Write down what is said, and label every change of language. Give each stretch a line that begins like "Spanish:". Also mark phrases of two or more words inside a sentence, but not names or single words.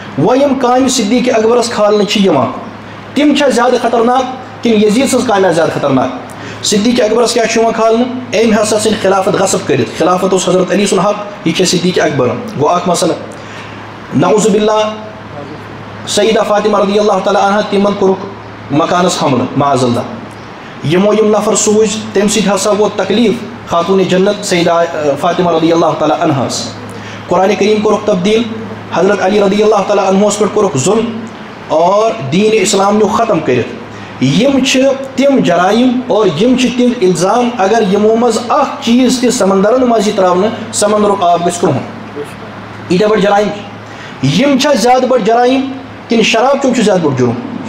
Kashmiri: یم کامہ صدیق اکبرس کھالنہ یوان تم چھا زیادہ خطرناک کن یزید سز کامہ زیادہ خطرناک؟ صدیق اکبرس کیا چھُ یوان کھالنہ أمۍ ہسا ژھٕنۍ خلافت غصب کٔرِتھ خلافت اوس حضرت علی سُنٛد حق، یہِ چھِ صدیق اکبر گوٚو اکھ مسئلہ.
Arabic: نعوذ باللہ
Kashmiri: سیدہ فاطمہ
Arabic: رضی اللہ تعالیٰ عنہ
Kashmiri: تمن کوٚرُکھ مکانس حملہ
Arabic: معاذ اللہ،
Kashmiri: یمو یم نفر سوٗزۍ تمہِ سۭتۍ ہسا ووت تکلیف خاتون جنت سیدہ فاطمہ
Arabic: رضی اللہ تعالیٰ
Kashmiri: عنہس. قرآن کریم کوٚرُکھ تبدیل، حضرت علی
Arabic: رضی اللہ تعالیٰ
Kashmiri: عنہس پٮ۪ٹھ کوٚرُکھ ظلم اور دین اسلام نیوٗ ختم کٔرِتھ. یم چھِ تم جرائم اور یم چھِ تم الزام اگر یمو مز اکھ چیز تہِ سمندرن مز یی تراونہٕ سمندرُک آب گژھِ کرٛہُن. ییٖتیاہ بٔڑۍ جرائم یم چھا زیادٕ بٔڑۍ جرائم کِنہٕ شراب چیوٚن چھُ زیادٕ بوٚڑ جُرم؟